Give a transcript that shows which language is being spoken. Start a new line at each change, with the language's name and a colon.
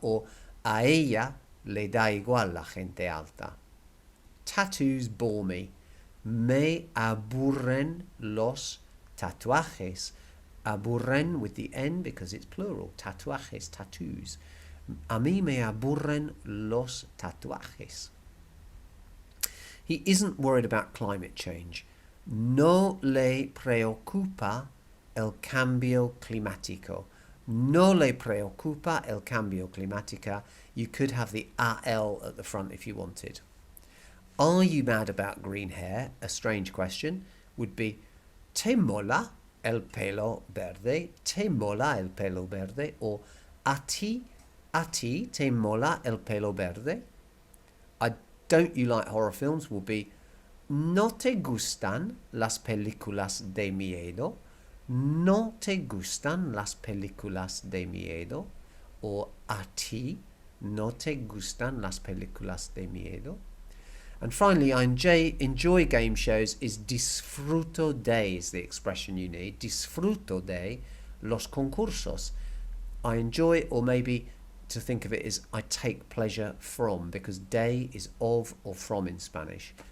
Spanish: Or a ella le da igual la gente alta.
English: Tattoos bore me.
Spanish: Me aburren los tatuajes.
English: Aburren with the N because it's plural.
Spanish: Tatuajes, tattoos. A mí me aburren los tatuajes.
English: He isn't worried about climate change.
Spanish: No le preocupa el cambio climático. No le preocupa el cambio climático.
English: You could have the AL at the front if you wanted. Are you mad about green hair? A strange question would be
Spanish: ¿Te mola el pelo verde? ¿Te mola el pelo verde? Or a ti te mola el pelo verde?
English: Don't you like horror films? Will be
Spanish: ¿No te gustan las películas de miedo? ¿No te gustan las películas de miedo? Or a ti no te gustan las películas de miedo?
English: And finally, I enjoy game shows is disfruto de is the expression you need.
Spanish: Disfruto de los concursos.
English: I enjoy, or maybe to think of it as I take pleasure from, because de is of or from in Spanish.